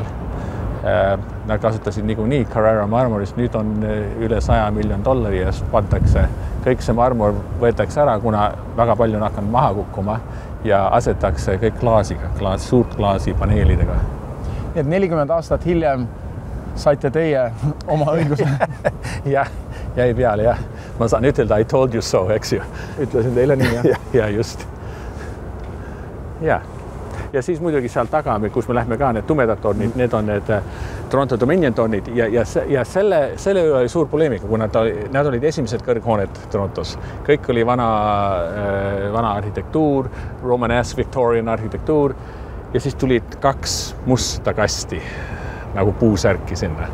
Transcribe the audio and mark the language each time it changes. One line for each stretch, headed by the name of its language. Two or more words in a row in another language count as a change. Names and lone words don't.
Estonian: Nad kasutasid niikuinii Carrara marmorist, nüüd on üle $100 miljon ja pandakse, kõik see marmor võetakse ära, kuna väga palju on hakanud maha kukkuma ja asetakse kõik klaasiga, suurt klaasi paneelidega. Nii et 40 aastat hiljem saite teie oma õiguse? Jah, jäi peale, jah. Ma saan ütelda,
English: I told you so,
Estonian: eks ju. Ütlesin teile nii, jah? Ja just. Ja. Ja siis muidugi seal taga, kus me lähme ka need tumedad tornid, need on need Toronto Dominion tornid ja selle üle oli suur poleemika, kuna nad olid esimesed kõrghooned Torontos. Kõik oli vana arhitektuur, Romanesque Victorian arhitektuur ja siis tulid 2 musta kasti nagu puusärki sinna.